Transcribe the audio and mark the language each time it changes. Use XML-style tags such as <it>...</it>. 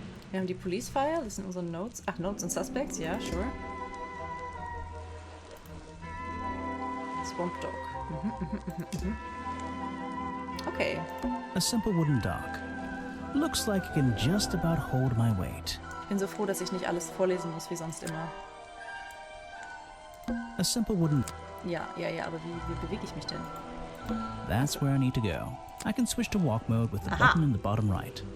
<de>Wir haben die Police File, das sind unsere Notes.</de> <en>Ach, Notes and Suspects, ja, sure. Swamp Dog. Okay. A simple wooden dock. Looks like it can just about hold my weight.</en> <de>Ich bin so froh, dass ich nicht alles vorlesen muss, wie sonst immer.</de> <en>A simple wooden...</en> <de>Ja, aber wie bewege ich mich denn?</de> <en>That's where I need to go. I can switch to walk mode with the button in the bottom right.</en>